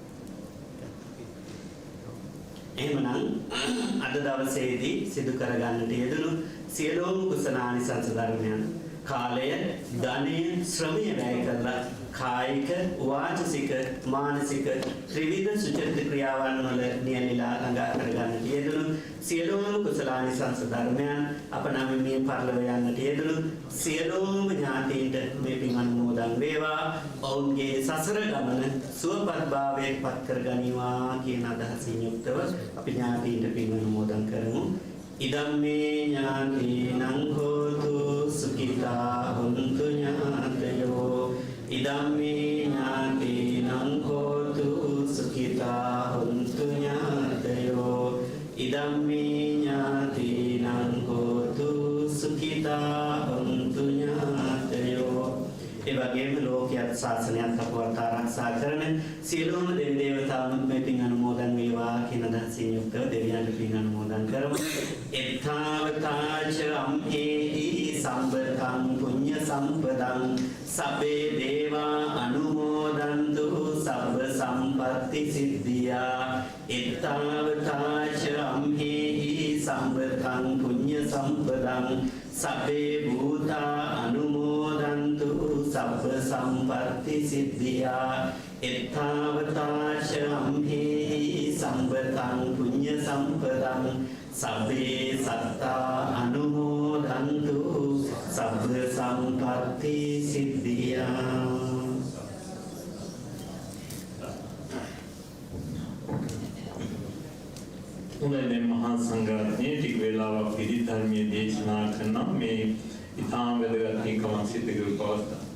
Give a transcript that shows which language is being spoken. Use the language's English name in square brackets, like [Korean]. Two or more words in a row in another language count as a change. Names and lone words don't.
[Sinhala] එහෙමනම් අද දවසේදී සිදු කරගන්නට යෙදුණු සියලුම කුසලානිසංස ධර්මයන් කාලය, ධනය, ශ්‍රමය වැය කරලා කායික, වාචසික, මානසික ත්‍රිවිධ සුචරිත ක්‍රියාවන් වල නියැලලා ළඟා කරගන්නට යෙදුණු සියලුම කුසලානිසංස ධර්මයන් අප නම් මේ පරිලව යන්නට යෙදුණු සියලුම ඥාතීන්ට මේ පින් අනුමෝදන් වේවා. ඔවුන්ගේ සසර ගමන සුවපත් භාවයට පත් කරගනිවා කියන අදහසින් යුක්තව අපි ඥාතීන්ට පින් අනුමෝදන් කරමු. [Pali] ඉදම්මේ ඥාතීනං හෝතු සුඛිතා හොන්තු ඥාතයෝ. ඉදම්මේ ඥාතීනං හෝතු සුඛිතා හොන්තු ඥාතයෝ. ඉදම්මේ ඥාතීනං හෝතු සුඛිතා හොන්තු ඥාතයෝ. [Sinhala] ඒ වගේම ලෝකයක් ශාසනයක් අපවත් ආරක්ෂා කරන සියලුම දෙවි දේවතාවුන් මේ පින් අනුමෝදන් වේවා කියන අදහසින් යුක්තව දෙවියන්ට පින් අනුමෝදන් කරමු. [Pali] එත්තාවතාච අම්හෙහි සම්බතං පුඤ්ඤ සම්පදං සබ්බේ දේවා අනුමෝදන්තු සබ්බ සම්පත්ති සිද්ධියා. එත්තාවතාච අම්හෙහි සම්බතං පුඤ්ඤ සම්පදං සබ්බේ භූතා අනුමෝදන්තු සබ්බ සම්පත්ති සිද්ධියා. එත්තාවතාච අම්හෙහි සම්බතං පුඤ්ඤ සම්පදං සබ්බේ සත්තා අනුමෝදන්තු සබ්බ සම්පත්ති සිද්ධියා. [Sinhala] උනේ මහා සංඝරත්නයේ ටික වේලාවක් පිළි ධර්මයේ දේශනා කරන මේ ඉතාම වැදගත් නිකමක් සිද්ධ කරපු අවස්ථාව.